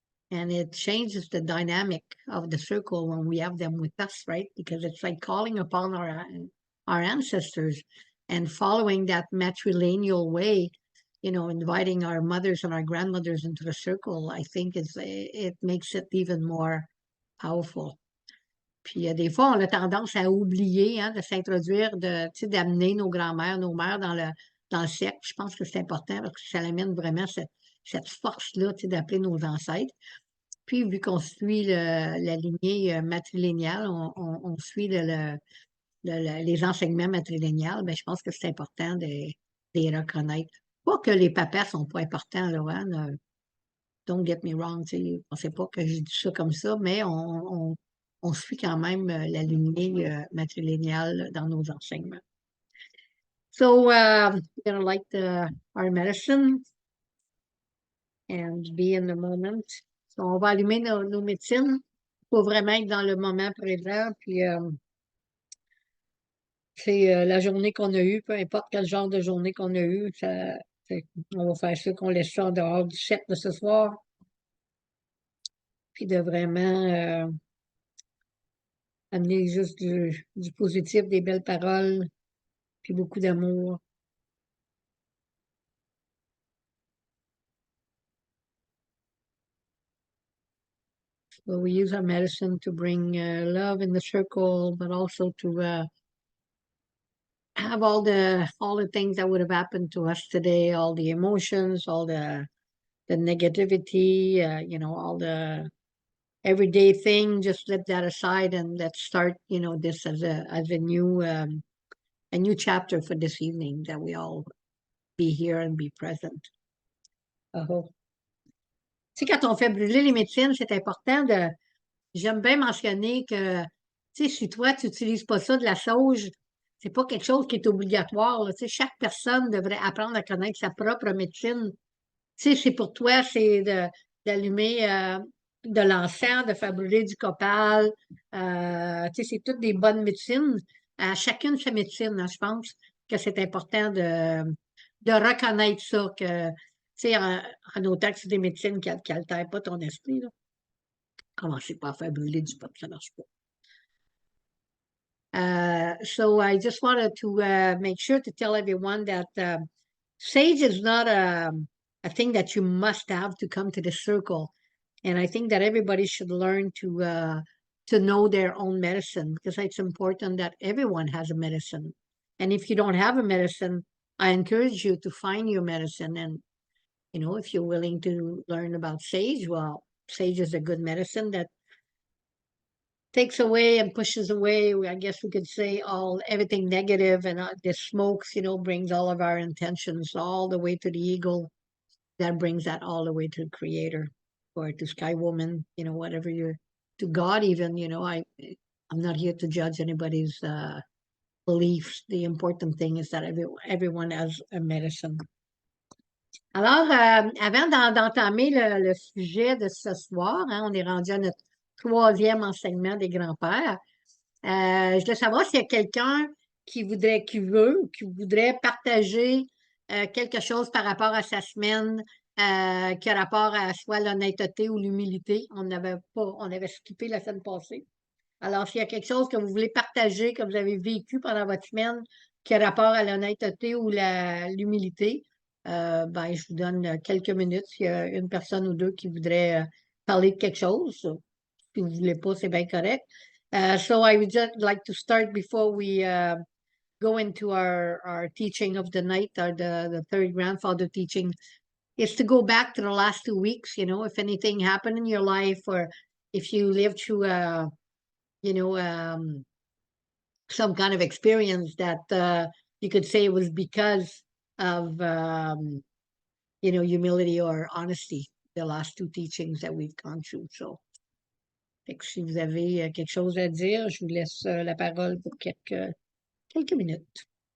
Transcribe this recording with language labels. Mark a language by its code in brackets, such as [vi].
[en] And it changes the dynamic of the circle when we have them with us, right? Because it's like calling upon our ancestors and following that matrilineal way, inviting our mothers and our grandmothers into the circle, I think it makes it even more powerful. [fr] Puis des fois, on a tendance à oublier de s'introduire, d'amener nos grands-mères, nos mères dans le cercle. Je pense que c'est important parce que ça amène vraiment cette force-là d'appeler nos ancêtres. Puis, vu qu'on suit la lignée matrilinéale, on suit les enseignements matrilinéales, ben, je pense que c'est important de les reconnaître. Pas que les papas sont pas importants, là, hein, [en] don't get me wrong, [fr] je ne sais pas que je dis ça comme ça, mais on suit quand même la lignée matrilinéale dans nos enseignements. [en] So, we're gonna light our medicine and be in the moment. [fr] So, on va allumer nos médecines. Il faut vraiment être dans le moment présent, puis c'est la journée qu'on a eue, peu importe quel genre de journée qu'on a eue, on va faire ça qu'on laisse ça en dehors du set de ce soir, puis de vraiment amener juste du positif, des belles paroles, puis beaucoup d'amour. [en] So we use our medicine to bring love in the circle, but also to have all the things that would have happened to us today, all the emotions, all the negativity, all the everyday thing. Just let that aside and let's start, this as a new chapter for this evening that we all be here and be present. Tu sais, quand on fait brûler les médecines, c'est important de. J'aime bien mentionner que, tu sais, si toi, tu n'utilises pas ça de la sauge, c'est pas quelque chose qui est obligatoire, là. Tu sais, chaque personne devrait apprendre à connaître sa propre médecine. Tu sais, c'est pour toi, c'est d'allumer de l'encens, de faire brûler du copal. Tu sais, c'est toutes des bonnes médecines. À chacune sa médecine, hein, je pense que c'est important de reconnaître ça, que, tu sais, en autant que c'est des médecines qui n'altèrent pas ton esprit, là. Commencez pas à faire brûler du pot, ça marche pas. So I just wanted to make sure to tell everyone that sage is not a thing that you must have to come to the circle. And I think that everybody should learn to know their own medicine because it's important that everyone has a medicine. And if you don't have a medicine, I encourage you to find your medicine. And you know, if you're willing to learn about sage, well, sage is a good medicine that takes away and pushes away. I guess we could say all everything negative, and the smokes, you know, brings all of our intentions all the way to the eagle. That brings that all the way to the Creator or to Sky Woman, you know, whatever you're to God. Even, you know, I'm not here to judge anybody's beliefs. The important thing is that everyone has a medicine. [fr] Alors, avant d'entamer le sujet de ce soir, hein, on est rendu à notre troisième enseignement des grands-pères. Je voulais savoir s'il y a quelqu'un qui voudrait partager quelque chose par rapport à sa semaine, qui a rapport à soit l'honnêteté ou l'humilité. On avait skippé la semaine passée. Alors, s'il y a quelque chose que vous voulez partager, que vous avez vécu pendant votre semaine, qui a rapport à l'honnêteté ou l'humilité, ben, je vous donne quelques minutes. S'il y a une personne ou deux qui voudrait parler de quelque chose, si vous ne voulez pas, c'est bien correct. [en] So I would just like to start before we go into our teaching of the night, or the third grandfather teaching, is to go back to the last 2 weeks. You know, if anything happened in your life, or if you lived through you know, some kind of experience that you could say it was because of, you know, humility or honesty, the last two teachings that we've gone through. [fr] So, fait que si vous avez quelque chose à dire, je vous laisse la parole pour quelques minutes.